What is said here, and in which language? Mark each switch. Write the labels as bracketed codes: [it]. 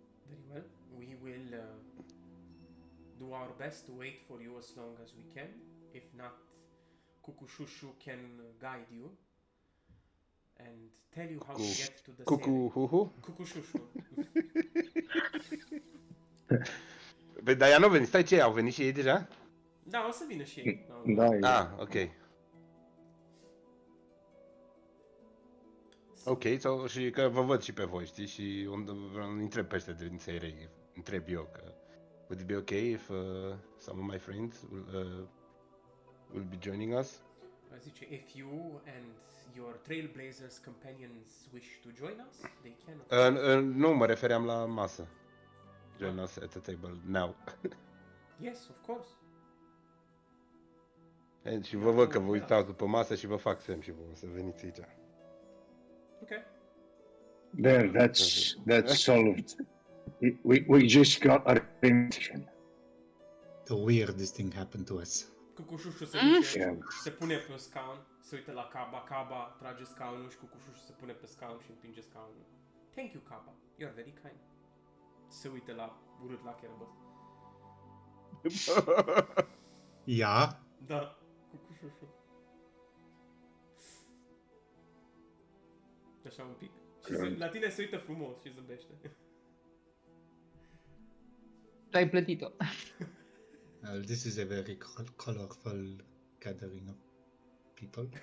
[en] Very well. We will do our best to wait for you as long as we can. If not, Kukushushu can guide you and tell you how to get to the Cucu, hu. Kukushushu. [ro] Păi, dar ea nu a venit, stai, ce, au venit și ei deja? Da, o să vină și ei. No. Da, Ok. Ok, so, și că vă văd și pe voi, știi, și îl întreb pe ăștia din Seirei, întreb eu că [en] would it be okay if some of my friends will be joining us? [ro] Zice, [en] if you and your Trailblazers companions wish to join us, they can. [ro] Nu, mă refeream la masă. [en] Join us at the table now. Yes, of course. [ro] Și vă văd că vă uitați după masă și vă fac semn și vă să veniți aici. [en] Okay. There, that's solved. We just got a remission. The weirdest thing happened to us. [ro] Cucușușul se duce, [en] Yeah. [ro] se pune pe un scaun, se uită la Caba, Caba trage scaunul și cucușușul se pune pe scaun și împinge scaunul. [en] Thank you, Caba. You're very kind. [ro] Se uită la urât la Kerbos. [en] Yeah. [ro] Da, cucușușul. Așa un pic. Și la tine se uită frumos și zâmbește. Tu ai plătit-o. [en] Well, this is a very colorful gathering of people.